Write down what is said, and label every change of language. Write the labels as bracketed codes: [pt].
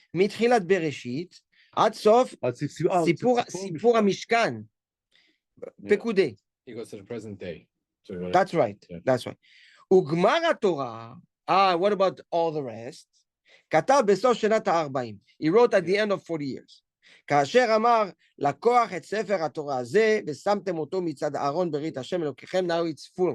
[he] מתחילת בראשית עד סוף סיפור המשכן. פקודי. [en] He goes to the present day. So That's right. Yeah. That's right. [he] וגמר התורה, [en] what about all the rest? [he] כתב בסוף שנת ה-40. [en] He wrote at the end of 40 years. [he] כאשר אמר, לקוח את ספר התורה הזה, ושמתם אותו מצד אהרון ברית השם אלוקיכם, [en] now it's full.